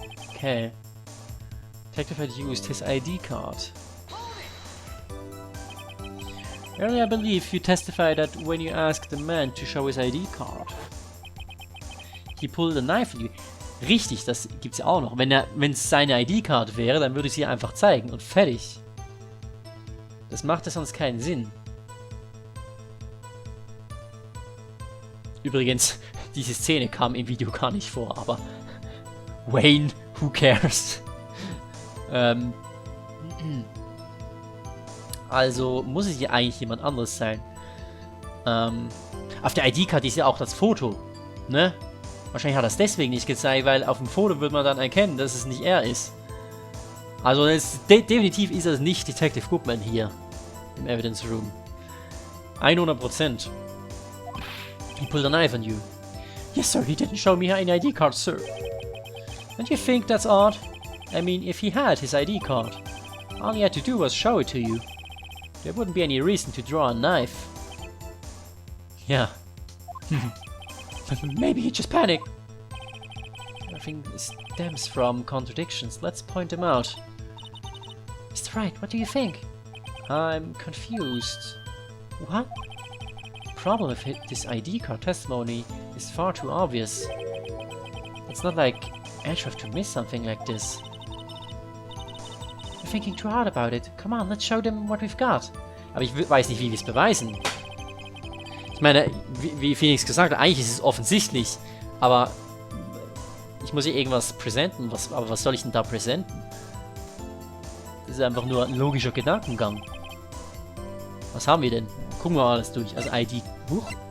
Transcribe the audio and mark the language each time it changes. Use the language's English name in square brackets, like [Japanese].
[English] Okay. Detective had used his ID card. Earlier, I believe you testified that when you asked the man to show his ID card, he pulled a knife on you. [German] Richtig, das gibt's ja auch noch. Wenn es seine ID-Card wäre, dann würde ich sie einfach zeigen und fertig. Das macht ja sonst keinen Sinn. Übrigens, diese Szene kam im Video gar nicht vor, aber Wayne, [English] who cares? [German] Also muss es ja eigentlich jemand anderes sein. Auf der ID-Card ist ja auch das Foto, ne? Wahrscheinlich hat er es deswegen nicht gezeigt, weil auf dem Foto wird man dann erkennen, dass es nicht er ist. Also definitiv ist es nicht Detective Goodman hier im Evidence Room. [English] 100%. He pulled a knife on you. Yes, sir, he didn't show me an ID card, sir. Don't you think that's odd? I mean, if he had his ID card, all he had to do was show it to you. There wouldn't be any reason to draw a knife. Yeah. Maybe he just panicked. Everything stems from contradictions. Let's point them out. Mr. Wright, what do you think? I'm confused. What? The problem with this ID card testimony is far too obvious. It's not like Edgeworth to miss something like this. You're thinking too hard about it. Come on, let's show them what we've got. [German] Aber ich weiß nicht, wie wir es beweisen. Ich meine, wie Phoenix gesagt hat, eigentlich ist es offensichtlich, aber ich muss hier irgendwas präsentieren. Aber was soll ich denn da präsentieren? Das ist einfach nur ein logischer Gedankengang. Was haben wir denn? Gucken wir mal alles durch. Also ID. Huch.